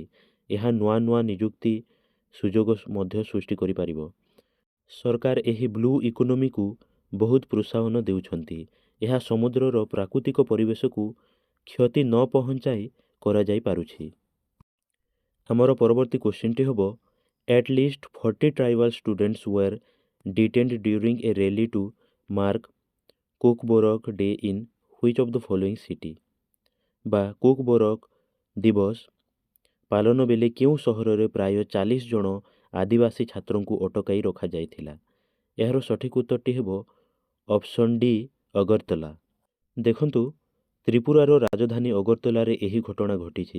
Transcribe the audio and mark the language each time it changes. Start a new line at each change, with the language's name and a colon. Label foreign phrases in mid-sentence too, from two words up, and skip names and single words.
Odia: ଏହା ନୂଆ ନୂଆ ନିଯୁକ୍ତି ସୁଯୋଗ ମଧ୍ୟ ସୃଷ୍ଟି କରିପାରିବ। ସରକାର ଏହି
English: blue economyକୁ
Odia: ବହୁତ ପ୍ରୋତ୍ସାହନ ଦେଉଛନ୍ତି। ଏହା ସମୁଦ୍ରର ପ୍ରାକୃତିକ ପରିବେଶକୁ କ୍ଷତି ନ ପହଞ୍ଚାଇ କରାଯାଇପାରୁଛି। ଆମର ପରବର୍ତ୍ତୀ କ୍ୱେଶ୍ଚିନ୍ଟି ହେବ
English: at least 40 tribal students were detained during a rally to mark କୋକବୋରକ ଡେ in which of the following city?
Odia: ବା କୋକବୋରକ ଦିବସ ପାଳନ ବେଳେ କେଉଁ ସହରରେ ପ୍ରାୟ 40 ଜଣ ଆଦିବାସୀ ଛାତ୍ରଙ୍କୁ ଅଟକାଇ ରଖାଯାଇଥିଲା? ଏହାର ସଠିକ୍ ଉତ୍ତରଟି ହେବ
English: option D
Odia: ଅଗରତଲା। ଦେଖନ୍ତୁ, ତ୍ରିପୁରାର ରାଜଧାନୀ ଅଗରତଲାରେ ଏହି ଘଟଣା ଘଟିଛି।